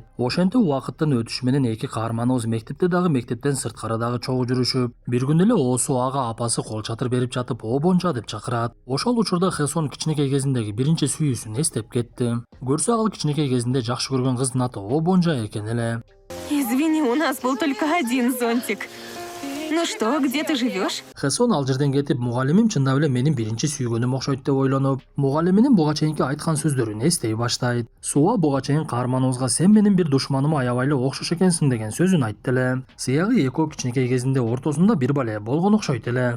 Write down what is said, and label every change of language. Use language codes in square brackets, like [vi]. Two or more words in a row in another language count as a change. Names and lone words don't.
[ky] Ошентип убакыттын өтүшү менен эки каарманыбыз мектепте дагы, мектептен сырткары дагы чогуу жүрүшүп, бир күнү эле оосу ага апасы кол чатыр берип жатып, обонжа деп чакырат. Ошол учурда Хесон кичинекей кезиндеги биринчи сүйүүсүн эстеп кетти. Көрсө ал кичинекей кезинде жакшы көргөн кыздын аты Обонжа экен эле. [ru] Извини, у нас был только один зонтик. Ну что, где ты живешь? [ky] Хесон ал жерден кетип, мугалимим чындап эле менин биринчи сүйгөнүм окшойт деп ойлонуп, мугалиминин буга чейинки айткан сөздөрүн эстей баштайт. Суа буга чейин каарманыбызга сен менин бир душманыма аябай эле окшош экенсиң деген сөзүн айтты эле. Сыягы экөө кичинекей кезинде ортосунда бир бале болгон окшойт эле.